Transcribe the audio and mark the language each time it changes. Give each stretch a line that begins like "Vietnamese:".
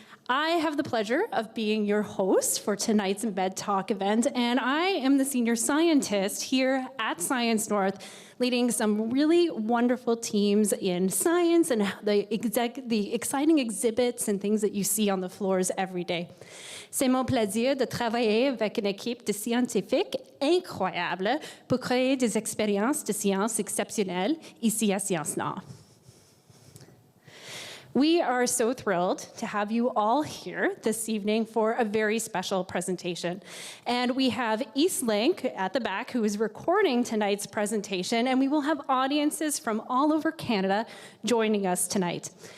English: I have the pleasure of being your host for tonight's MEDTalk event, and I am the senior scientist here at Science North, leading some really wonderful teams in science and the exciting exhibits and things that you see on the floors every day.
French: C'est mon plaisir de travailler avec une équipe de scientifiques incroyable pour créer des expériences de science exceptionnelles ici à Science Nord.
English: We are so thrilled to have you all here this evening for a very special presentation. And we have Eastlink at the back who is recording tonight's presentation, and we will have audiences from all over Canada joining us tonight.